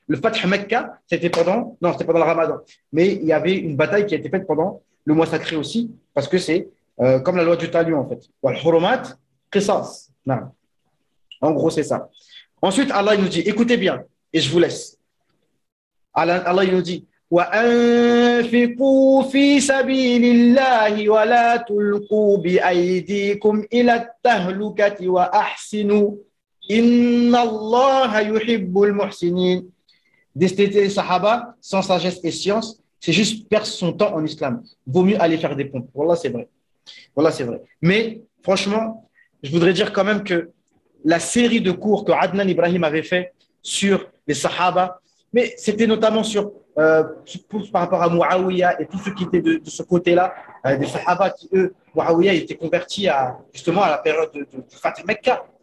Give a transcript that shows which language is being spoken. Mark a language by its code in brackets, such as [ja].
[fr] Le Fath Mecca, c'était pendant le Ramadan. Mais il y avait une bataille qui a été faite pendant le mois sacré aussi, parce que c'est comme la loi du talion en fait. [ar] Wal-hurumat qisas. [fr] Non. En gros, c'est ça. Ensuite, Allah il nous dit, écoutez bien, et je vous laisse. Allah il nous dit, [ar] وأنفقوا في سبيل الله ولا تلقوا بأيديكم إلى التهلكة وأحسنوا إن الله يحب المحسنين. [fr] D'esthéter les Sahaba sans sagesse et science, c'est juste perdre son temps en islam. Vaut mieux aller faire des pompes. Wallah, c'est vrai. Wallah, c'est vrai. Mais franchement, je voudrais dire quand même que la série de cours que Adnan Ibrahim avait fait sur les Sahaba, mais c'était notamment par rapport à Muawiyah et tous ceux qui étaient de ce côté-là, des Sahaba qui, eux, Muawiyah était converti justement à la période du Fatih Mecca.